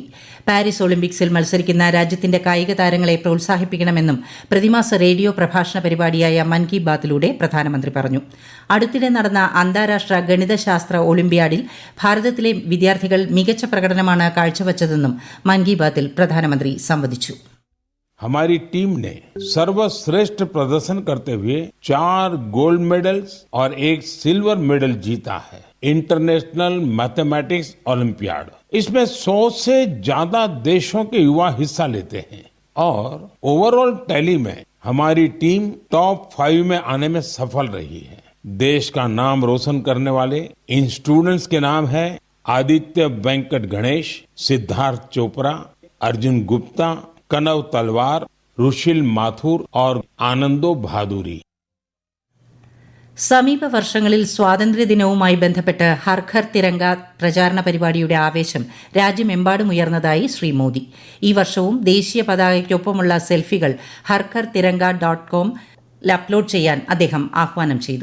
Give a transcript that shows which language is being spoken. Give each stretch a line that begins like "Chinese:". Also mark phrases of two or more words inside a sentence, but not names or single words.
Malayalam: പാരീസ് ഒളിമ്പിക്സിൽ മത്സരിക്കുന്ന രാജ്യത്തിന്റെ കായിക താരങ്ങളെ പ്രോത്സാഹിപ്പിക്കണമെന്നും പ്രതിമാസ റേഡിയോ പ്രഭാഷണ പരിപാടിയായ മൻ കി ബാത്തിലൂടെ പ്രധാനമന്ത്രി പറഞ്ഞു. അടുത്തിടെ നടന്ന അന്താരാഷ്ട്ര ഗണിതശാസ്ത്ര ഒളിമ്പ്യാഡിൽ ഭാരതത്തിലെ വിദ്യാർത്ഥികൾ മികച്ച പ്രകടനമാണ് കാഴ്ചവച്ചതെന്നും മൻ കി ബാത്തിൽ പ്രധാനമന്ത്രി സംവദിച്ചു.
Hindi: हमारी टीम ने सर्वश्रेष्ठ प्रदर्शन करते हुए 4
English: gold medals
Hindi: और 1
English: silver medal
Hindi: जीता है. इंटरनेशनल मैथमेटिक्स ओलंपियाड, इसमें 100 से ज्यादा देशों के युवा हिस्सा लेते हैं और
English: overall tally
Hindi: में हमारी टीम टॉप 5 में आने में सफल रही है. देश का नाम रोशन करने वाले इन स्टूडेंट्स के नाम है आदित्य वेंकट गणेश, सिद्धार्थ चोपड़ा, अर्जुन गुप्ता, कनव तलवार, ऋषिल माथुर और आनंदो भादुरी.
Malayalam: സമീപ വർഷങ്ങളിൽ സ്വാതന്ത്ര്യദിനവുമായി ബന്ധപ്പെട്ട് ഹർ ഘർ തിരങ്ക പ്രചാരണ പരിപാടിയുടെ ആവേശം രാജ്യമെമ്പാടും ഉയർന്നതായി ശ്രീ മോദി. ഈ വർഷവും ദേശീയ പതാകയ്ക്കൊപ്പമുള്ള സെൽഫികൾ harkartiranga.com അപ്ലോഡ് ചെയ്യാൻ അദ്ദേഹം ആഹ്വാനം ചെയ്തു.